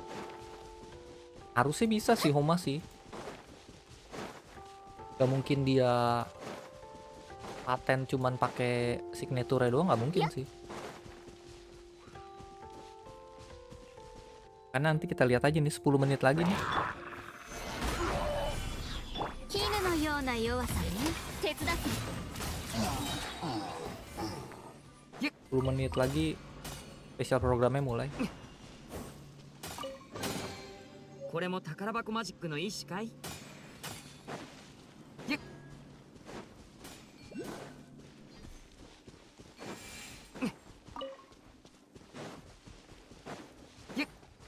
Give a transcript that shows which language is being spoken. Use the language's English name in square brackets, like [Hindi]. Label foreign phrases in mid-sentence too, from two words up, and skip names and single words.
[Indonesian] Harusnya bisa sih Homa sih. Gak mungkin dia paten cuman pakai signature doang, nggak mungkin sih. Karena nanti kita lihat aja nih 10 menit lagi nih. [Japanese] 絹のような弱さね。手伝って。 [Indonesian] 10 menit lagi [English] special programnya [Indonesian] mulai. [Japanese] これも宝箱マジックの一種かい？ゆっ。ゆっ。